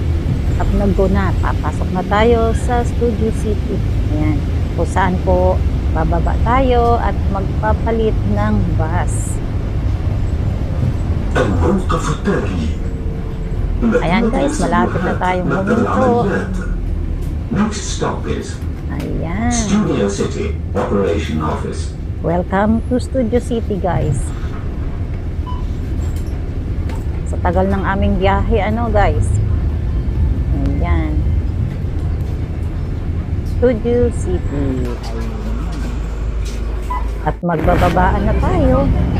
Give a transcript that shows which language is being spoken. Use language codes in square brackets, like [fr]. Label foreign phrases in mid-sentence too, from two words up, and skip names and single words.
[tl] At nag-go na, papasok na tayo sa Studio City. Ayan, kung saan po bababa tayo at magpapalit ng bus. [ar] الموقف التالي. [tl] Ayan guys, malapit na tayong huminto. [en] Next stop is [tl] Ayan. Studio City Operation Office. [en] Welcome to Studio City guys. [tl] Sa tagal ng aming biyahe, guys. Ayan. Studio City. Ayan. At magbababaan na tayo.